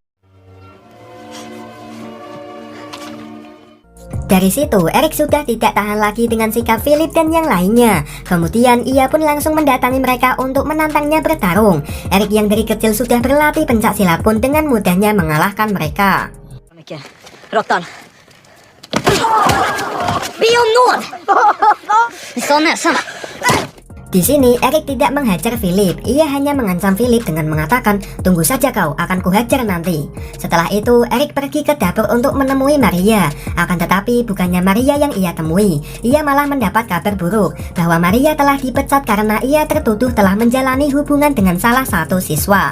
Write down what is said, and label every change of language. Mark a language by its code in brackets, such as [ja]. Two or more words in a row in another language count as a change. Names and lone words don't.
[id] Dari situ, Erik sudah tidak tahan lagi dengan sikap Philip dan yang lainnya. Kemudian ia pun langsung mendatangi mereka untuk menantangnya bertarung. Erik yang dari kecil sudah berlatih pencak silat pun dengan mudahnya mengalahkan mereka. [sv] Råttan. Be om nåd! Så näsan. [id] Di sini Erik tidak menghajar Philip, ia hanya mengancam Philip dengan mengatakan, "Tunggu saja kau, akan kuhajar nanti." Setelah itu Erik pergi ke dapur untuk menemui Maria. Akan tetapi bukannya Maria yang ia temui, ia malah mendapat kabar buruk bahwa Maria telah dipecat karena ia tertuduh telah menjalani hubungan dengan salah satu siswa.